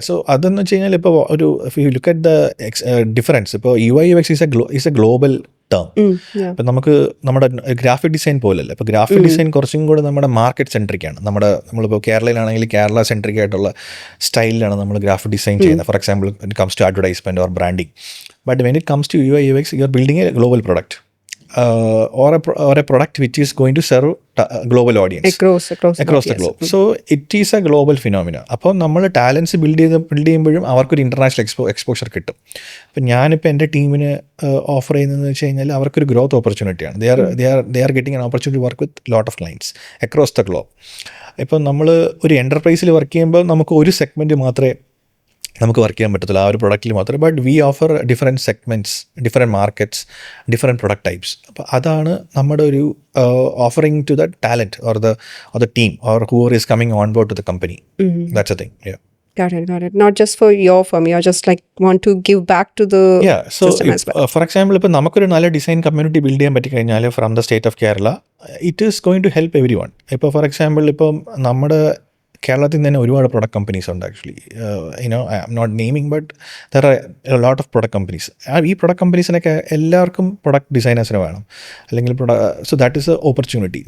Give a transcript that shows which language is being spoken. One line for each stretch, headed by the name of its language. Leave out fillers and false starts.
English: so
Malayalam: അതെന്ന് വെച്ച് കഴിഞ്ഞാൽ ഇപ്പോൾ ഒരു
English: If you look at the difference, ഇപ്പോൾ UI UX is a global term.
Malayalam: ഇപ്പം നമ്മുടെ ഗ്രാഫിക് ഡിസൈൻ പോലല്ല. ഇപ്പോൾ ഗ്രാഫിക് ഡിസൈൻ കുറച്ചും കൂടെ നമ്മുടെ മാർക്കറ്റ് സെൻട്രിക് ആണ്. നമ്മളിപ്പോൾ കേരളയിലാണെങ്കിൽ കേരള സെൻട്രിക് ആയിട്ടുള്ള സ്റ്റൈലിലാണ് നമ്മൾ ഗ്രാഫിക് ഡിസൈൻ ചെയ്യുന്നത്.
English: For example it comes to advertisement or branding. But when it comes to UI UX, you are building a global product or a product which is going to serve global audience across the globe. So it is a global phenomena.
Malayalam: അപ്പോൾ നമ്മൾ talents build ചെയ്യുമ്പോഴും അവർക്കൊരു international exposure കിട്ടും. അപ്പം ഞാനിപ്പോൾ എൻ്റെ ടീമിന് offer ചെയ്യുന്നതെന്ന് വെച്ച് കഴിഞ്ഞാൽ അവർക്കൊരു growth ഓപ്പർച്യൂണിറ്റിയാണ്.
English: They are getting an opportunity work with lot of clients across the globe.
Malayalam: ഇപ്പം നമ്മൾ ഒരു എൻ്റർപ്രൈസിൽ വർക്ക് ചെയ്യുമ്പോൾ നമുക്ക് ഒരു സെഗ്മെൻറ്റ് മാത്രമേ നമുക്ക് വർക്ക് ചെയ്യാൻ പറ്റത്തില്ല, ആ ഒരു പ്രൊഡക്റ്റിൽ മാത്രമേ.
English: But we offer different segments, different markets, different product types.
Malayalam: അപ്പോൾ അതാണ് നമ്മുടെ ഒരു
English: Offering to the talent or the team or whoever is coming on board to the company. That's a thing. Got it. Not just for your firm, you're just like want to give back to the system as well.
Malayalam: For example, ഇപ്പോൾ നമുക്കൊരു നല്ല design community build ചെയ്യാൻ പറ്റിക്കഴിഞ്ഞാൽ
English: From the state of Kerala, it is going to help every one.
Malayalam: ഇപ്പോൾ for example ഇപ്പം നമ്മുടെ കേരളത്തിൽ തന്നെ ഒരുപാട് പ്രൊഡക്റ്റ് കമ്പനീസ് ഉണ്ട് actually.
English: I am not naming, but there are a lot of product companies.
Malayalam: ഈ പ്രൊഡക്റ്റ് കമ്പനീസിനൊക്കെ എല്ലാവർക്കും പ്രൊഡക്റ്റ് ഡിസൈനേഴ്സിനെ വേണം, അല്ലെങ്കിൽ
English: So that is a opportunity.